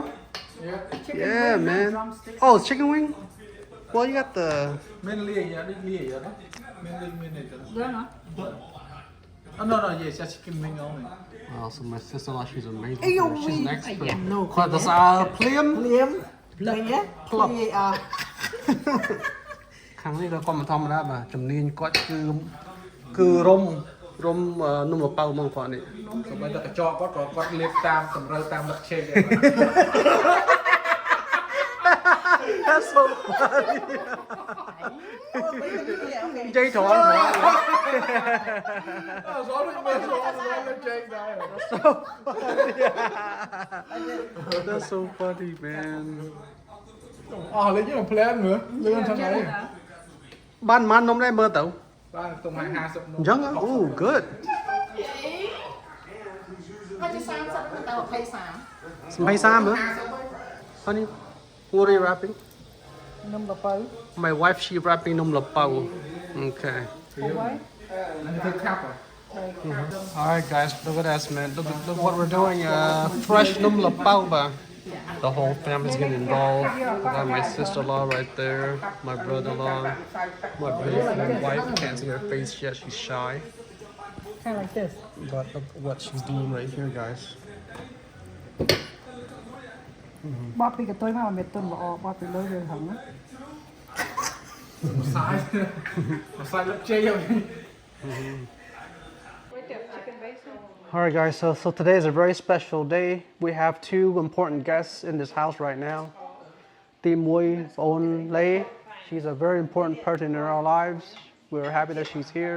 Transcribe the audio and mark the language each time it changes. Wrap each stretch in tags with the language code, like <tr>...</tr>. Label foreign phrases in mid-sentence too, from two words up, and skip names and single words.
<en>Yeah, man. Oh, it's chicken wing? Well, you got the... Mainly, yeah, mainly, yeah, mainly. Oh, no, yes, just chicken wing only. Oh, so my sister-in-law, she's amazing. She's an expert. Quite the plum.</en> <km>ខាងនេះក៏មិនធម្មតាបាទជំនាញគាត់គឺរុំនំលប៉ៅហ្មងគាត់នេះ សូម្បីតែកញ្ចក់គាត់លេបតាមតម្រូវតាមលក្ខខណ្ឌ</km> <en>That's so funny</en> <km>និយាយត្រង់</km> <en>That's so funny man</en> <km>អស់លេងខ្ញុំ plan មើលលឿនហ្នឹងហើយ បានប៉ុន្មាននំដែរមើលទៅ បាទទុំឲ្យ50នំ អញ្ចឹងអូ good ហើយជា30ទៅ 23 23</km> <en>មើល Honey what are you wrapping</en> <km>នំលពៅ</km> <en>My wife she wrapping នំលប៉ៅ Okay</en> <km>ធ្វើខាប់</km> <en>Alright guys, look at us man. Look what we're doing. Fresh num lapau ba. The whole family's getting involved. I got my sister-in-law right there, my brother-in-law, my beautiful wife. Can't see her face yet, she's shy. kind of like this But look what she's doing right here, guys. បបពីកតុយមកមិនទុនល្អបបពីលើយើងហឹង</en> <km>សាយលឹកជ័យហើយ</km> <en>Alright guys, so today is a very special day. We have two important guests in this house right now. Tim Mui On Lei. She's a very important person in our lives. We're happy that she's here.</en>